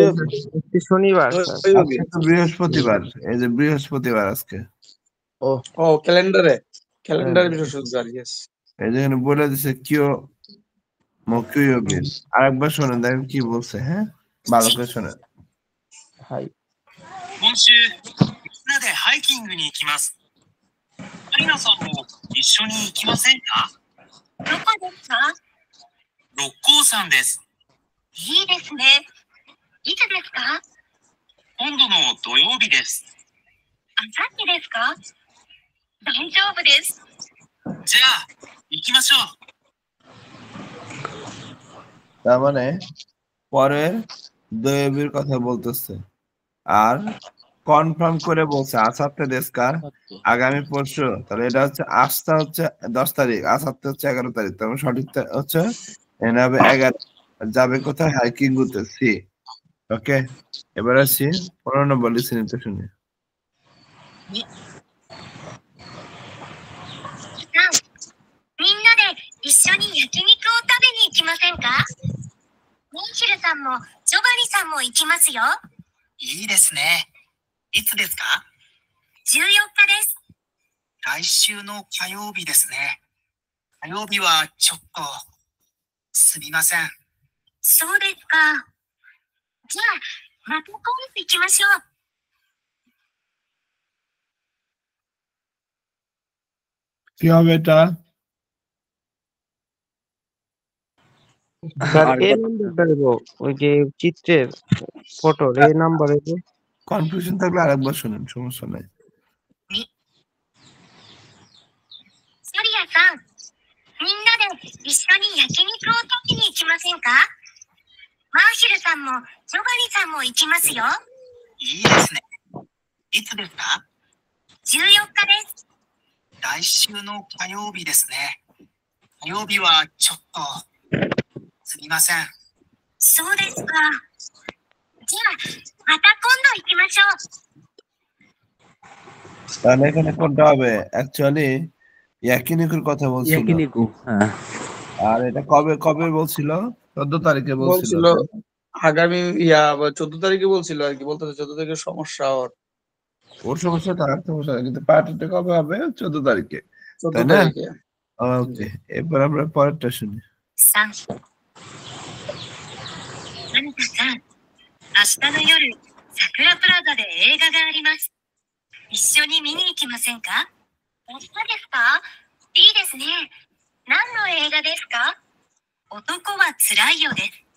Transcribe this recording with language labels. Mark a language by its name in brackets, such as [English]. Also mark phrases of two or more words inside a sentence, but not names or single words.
[Bangla] আজকে শনিবার স্যার। দৈবী। আজকে তো বৃহস্পতিবার, এই যে বৃহস্পতিবার আজকে। ও ক্যালেন্ডারে বৃহস্পতিবার, ইয়েস। এই যে এখানে বলে দিছে [Japanese] 今日木曜日. [Bangla] আরেকবার শোনেন দেখেন কি বলছে, হ্যাঁ ভালো করে শোনেন। [Japanese] はい。今週みんなでハイキングに行きます。アリナさんも一緒に行きませんか？どこですか？六甲山です。いいですね。いつですか？今度の土曜日です。あさってですか？大丈夫です。じゃあ行きましょう。 [Bangla] তার মানে পরের দৈবির কথা বলতেছে আর কনফার্ম করে বলছে [Japanese] あさってですか [Bangla] আগামী পরশু। তাহলে এটা হচ্ছে আজটা হচ্ছে 10 তারিখ, আসাতে হচ্ছে 11 তারিখ। তার মানে সঠিক হচ্ছে এনে হবে 11। যাবে কোথায়? হাইকিং করতে সি। ওকে, এবার আসি 15 নম্বর লিসেনিংটা শুনি। [Japanese] みんなで一緒に焼肉を食べに行きませんか？モンヒルさんもジョバリさんも行きますよ。いいですね。いつですか 14日です。来週の火曜日ですね。火曜日はちょっと、すみません。そうですか。じゃあ、また今度行きましょう。 [Bangla] কি হবে এটা? স্যার এই নাম্বারটা দেব, ওই যে চিত্রের ফটোর এই নাম্বার দেব। কনফিউশন থাকলে আরেকবার শুনেন, সমস্যা নাই। [Japanese] サリアさん、みんなで一緒に焼肉を食べに行きませんか？マーシルさんもジョバリさんも行きますよ。いいですね。いつですか 14日です。来週の火曜日ですね。火曜日はちょっと、すみません。そうですか。じゃあ、また今度行きましょう。 [Bangla] তাহলে এখানে কোনটা হবে? অ্যাকচুয়ালি ইয়াকিনিকুর কথা বলছিল, ইয়াকিনিকু। হ্যাঁ, আর এটা কবে কবে বলছিল? 14 তারিখে বলছিল। আগামী 14 তারিখে বলছিল আর কি, বলতেছে 14 তারিখে সমস্যা ওর। ওর সমস্যা তার সমস্যা নাই, কিন্তু পার্টিটা কবে হবে? 14 তারিখে, 14 তাই না? তারিখে। ওকে, এবার আমরা পরেরটা শুনি। [Japanese] 3、アニタさん、明日の夜、桜プラザで映画があります。一緒に見に行きませんか？明日ですか？いいですね。何の映画ですか？男はつらいよです。